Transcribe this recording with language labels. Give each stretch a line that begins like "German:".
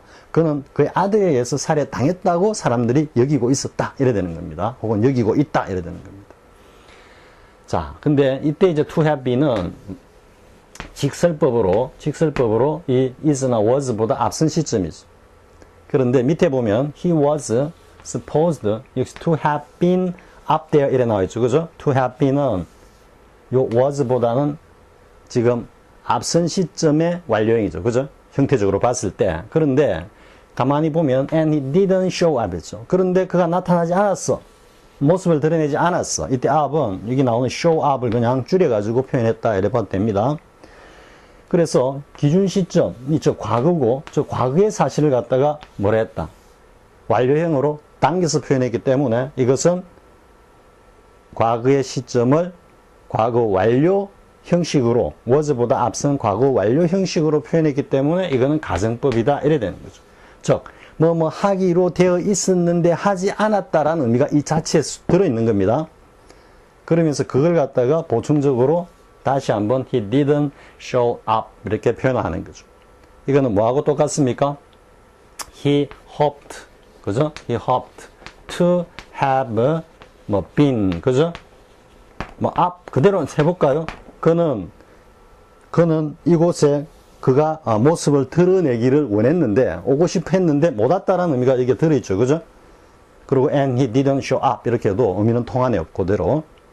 Korean: 그는 그의 아들에 의해서 살해당했다고 사람들이 여기고 있었다. 이래 되는 겁니다. 혹은 여기고 있다. 이래 되는 겁니다. 자, 근데 이때 이제 to have been은 직설법으로 이 is나 was보다 앞선 시점이죠.
English: 그런데 밑에 보면 he was supposed 역시 to have been up there 이래 나와 있죠.
Korean: 그죠? to have been 은 요 was보다는 지금 앞선 시점의 완료형이죠. 그죠? 형태적으로 봤을 때.
English: 그런데 가만히 보면 and he didn't show up 했죠.
Korean: 그런데 그가 나타나지 않았어. 모습을 드러내지 않았어. 이때 up은 여기 나오는 show up을 그냥 줄여가지고 표현했다 이래 봐도 됩니다. 그래서 기준 시점이 저 과거고 저 과거의 사실을 갖다가 뭐라 했다. 완료형으로 당겨서 표현했기 때문에 이것은 과거의 시점을 과거 완료 형식으로 was보다 앞선 과거 완료 형식으로 표현했기 때문에 이거는 가정법이다 이래 되는 거죠. 즉 뭐 하기로 되어 있었는데 하지 않았다라는 의미가 이 자체에 들어있는 겁니다. 그러면서 그걸 갖다가 보충적으로 다시 한번 he didn't show up 이렇게 표현하는 거죠. 이거는 뭐하고 똑같습니까?
English: he hoped, 그죠? he hoped to have 뭐 been, 그죠?
Korean: 뭐 up 그대로 해볼까요? 그는 이곳에 그가 모습을 드러내기를 원했는데 오고 싶어 했는데 못 왔다라는 의미가 이게 들어있죠, 그죠? 그리고 and he didn't show up 이렇게 해도 의미는 통하네요, 그대로.